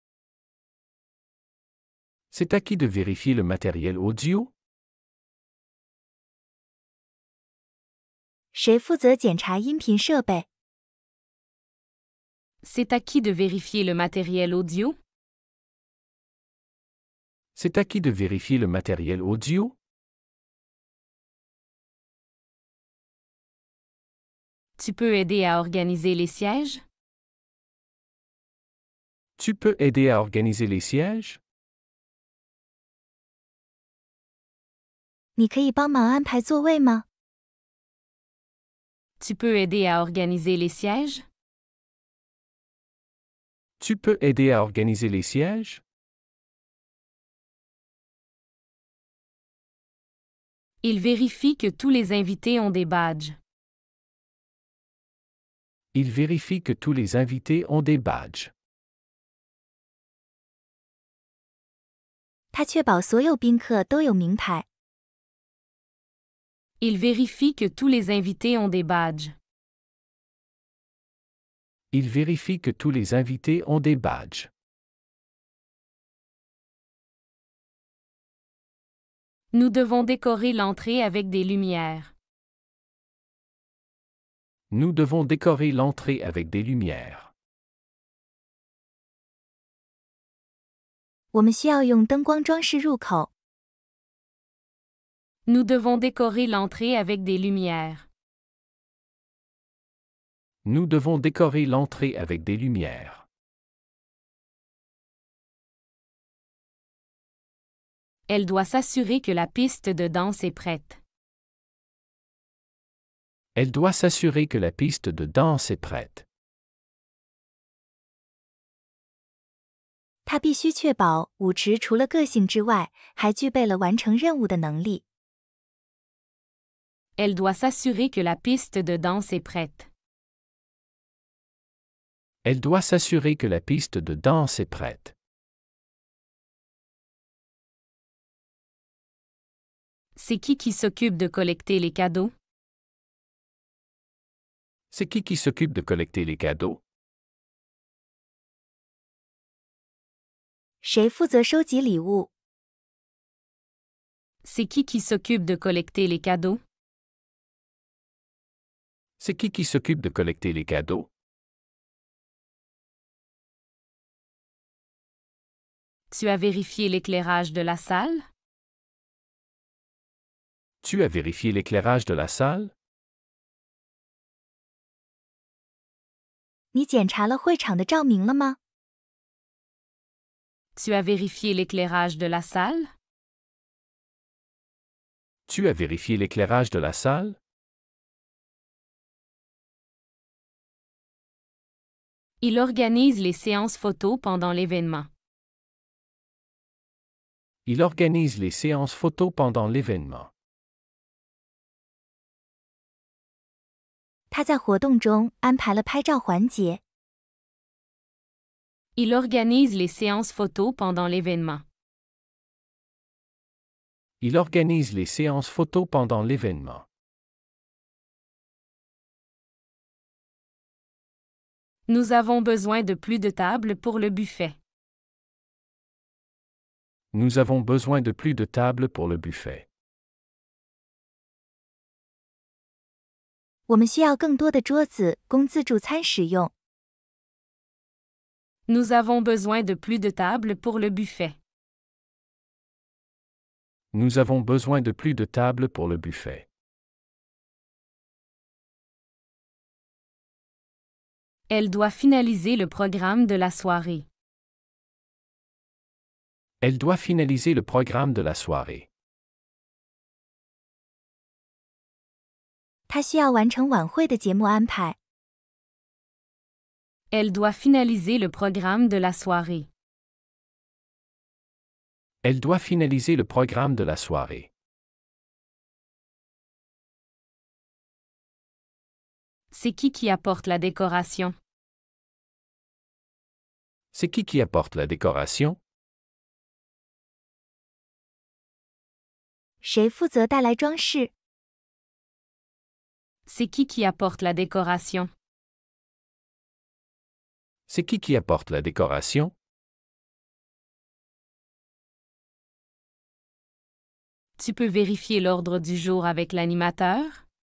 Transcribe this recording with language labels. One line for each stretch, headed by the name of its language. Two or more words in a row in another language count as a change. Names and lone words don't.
French: C'est à qui de vérifier le matériel audio?
Chinese: 谁负责检查音频设备？
French: C'est à qui de vérifier le matériel audio? C'est à qui de vérifier le matériel audio? Tu peux aider à organiser les sièges? Tu peux aider à organiser les sièges?
Chinese: 你可以帮忙安排座位吗？
French: Tu peux aider à organiser les sièges? Tu peux aider à organiser les sièges? Il vérifie que tous les invités ont des badges. Il vérifie que tous les invités ont des badges.
Chinese: 他确保所有宾客都有名牌。
French: Il vérifie que tous les invités ont des badges. Il vérifie que tous les invités ont des badges. Nous devons décorer l'entrée avec des lumières. Nous devons décorer l'entrée avec des lumières.
Chinese: 我们需要用灯光装饰入口。
French: Nous devons décorer l'entrée avec des lumières. Nous devons décorer l'entrée avec des lumières. Elle doit s'assurer que la piste de danse est prête. Elle doit s'assurer que la piste de danse est prête.
Chinese: 它必须确保舞池除了个性之外，还具备了完成任务的能力。
French: Elle doit s'assurer que la piste de danse est prête. Elle doit s'assurer que la piste de danse est prête. C'est qui s'occupe de collecter les cadeaux? C'est qui s'occupe de collecter les cadeaux?
Chinese: 谁负责收集礼物？
French: C'est qui s'occupe de collecter les cadeaux? C'est qui s'occupe de collecter les cadeaux? Tu as vérifié l'éclairage de la salle? Tu as vérifié l'éclairage de la salle?
Chinese: 你检查了会场的照明了吗？
French: Tu as vérifié l'éclairage de la salle? Tu as vérifié l'éclairage de la salle? Il organise les séances photos pendant l'événement. Il organise les séances photos pendant l'événement.
Chinese: 他在活动中安排了拍照环节。
French: Il organise les séances photos pendant l'événement. Il organise les séances photos pendant l'événement. Nous avons besoin de plus de tables pour le buffet. Nous avons besoin de plus de tables pour le buffet.
Chinese: 我们需要更多的桌子供自助餐使用。
French: Nous avons besoin de plus de tables pour le buffet. Nous avons besoin de plus de tables pour le buffet. Elle doit finaliser le programme de la soirée. Elle doit finaliser le programme de la soirée.
Chinese: 他需要完成晚会的节目安排。
French: Elle doit finaliser le programme de la soirée. Elle doit finaliser le programme de la soirée. C'est qui apporte la décoration? C'est qui apporte la décoration?
Chinese: 谁负责带来装饰？
French: C'est qui apporte la décoration? C'est qui apporte la décoration? Tu peux vérifier l'ordre du jour avec l'animateur?